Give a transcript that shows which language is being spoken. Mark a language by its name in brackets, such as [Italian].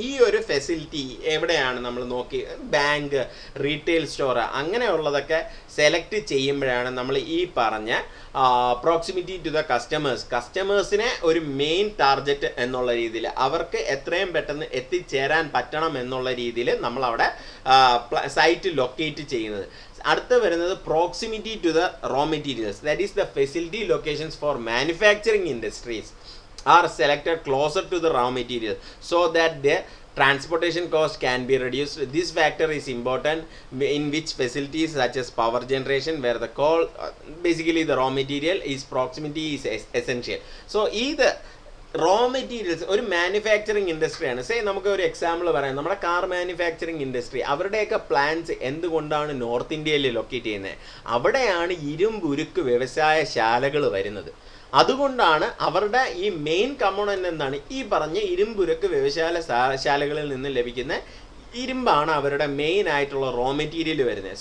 [Malayalam] ഈ ഒരു ഫെസിലിറ്റി എവിടെയാണ് നമ്മൾ നോക്കി, ബാങ്ക്, റീറ്റെയിൽ സ്റ്റോർ അങ്ങനെയുള്ളതൊക്കെ സെലക്ട് ചെയ്യുമ്പോഴാണ് നമ്മൾ ഈ പറഞ്ഞ പ്രോക്സിമിറ്റി ടു ദ കസ്റ്റമേഴ്സിനെ ഒരു മെയിൻ ടാർഗറ്റ് എന്നുള്ള രീതിയിൽ അവർക്ക് എത്രയും പെട്ടെന്ന് എത്തിച്ചേരാൻ പറ്റണം എന്നുള്ള രീതിയിൽ നമ്മളവിടെ സൈറ്റ് ലൊക്കേറ്റ് ചെയ്യുന്നത്. അടുത്ത വരുന്നത് [English] Proximity to the raw materials, that is the facility locations for manufacturing industries are selected closer to the raw material so that ദ transportation cost can be reduced. This factor is important in which facilities such as power generation where the coal basically the raw material is proximity is essential. So either [Malayalam] raw materials ഒരു manufacturing ഇൻഡസ്ട്രിയാണ്. Say നമുക്ക് ഒരു example പറയാം, നമ്മുടെ car manufacturing industry, അവരുടെയൊക്കെ plants എന്തുകൊണ്ടാണ് north ഇന്ത്യയിൽ locate ചെയ്യുന്നത്? അവിടെയാണ് ഇരുമ്പുരുക്ക് വ്യവസായശാലകൾ വരുന്നത്. അതുകൊണ്ടാണ് അവരുടെ ഈ മെയിൻ കമ്പോണൻ്റ് എന്താണ്, ഈ പറഞ്ഞ ഇരുമ്പുരുക്ക് വ്യവസായശാലകളിൽ നിന്ന് ലഭിക്കുന്ന ഇരുമ്പാണ് അവരുടെ മെയിൻ ആയിട്ടുള്ള റോ മെറ്റീരിയൽ വരുന്നത്.